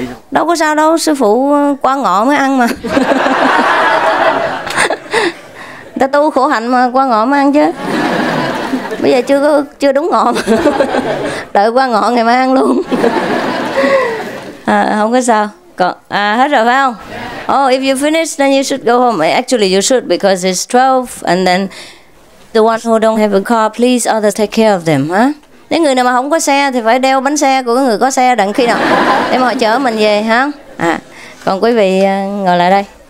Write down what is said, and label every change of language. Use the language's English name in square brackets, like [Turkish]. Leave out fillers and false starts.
[Vietnamese] Đâu có sao đâu, sư phụ qua ngọ mới ăn mà. Ta tu khổ hạnh mà qua ngọ mới ăn chứ. Bây giờ chưa đúng ngọ mà. Đợi qua ngọ ngày mai ăn luôn. Không có sao. Còn hết rồi phải không? [English] Oh, if you finish then you should go home. Actually you should because it's 12 and then the ones who don't have a car, please others take care of them, hả? [Vietnamese] Nếu người nào mà không có xe thì phải đeo bánh xe của người có xe đặng khi nào để mà họ chở mình về, hả? Còn quý vị ngồi lại đây.